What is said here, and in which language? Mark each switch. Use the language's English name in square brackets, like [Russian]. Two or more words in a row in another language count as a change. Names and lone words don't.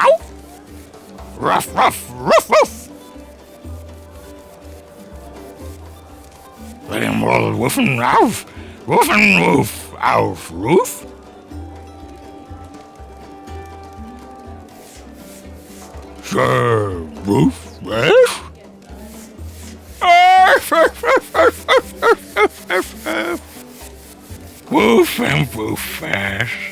[English] Ruff, ruff, ruff, ruff! The immortal woofin' arf, woofin' woof, arf, roof? Sure, roof, yes? Arf, arf, arf, arf, arf, arf, arf, arf. Woof and woof ass.